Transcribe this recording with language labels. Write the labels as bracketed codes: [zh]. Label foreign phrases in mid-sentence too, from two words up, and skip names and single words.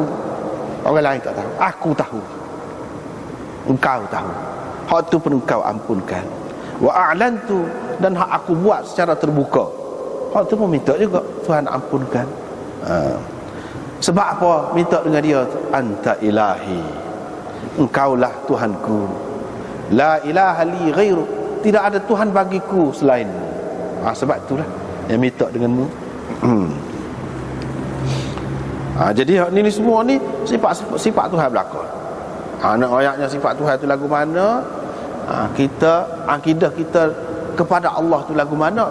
[ms] Orang lain tak tahu. Aku tahu. Engkau tahu. Hak tu pun engkau ampunkan. [ar] وأعلنت, [ms] dan hak aku buat secara terbuka. Hak tu pun minta juga Tuhan ampunkan. Sebab apa minta dengan dia? [ar] أنت إلهي, [ms] engkaulah Tuhanku. [ar] لا إله لي غيرك, [ms] tidak ada Tuhan bagiku selainmu. Sebab itulah yang minta denganmu. Jadi ni semua ni sifat Tuhan belaka. Nak ayatnya sifat Tuhan tu lagu mana? Kita akidah kita kepada Allah tu lagu mana?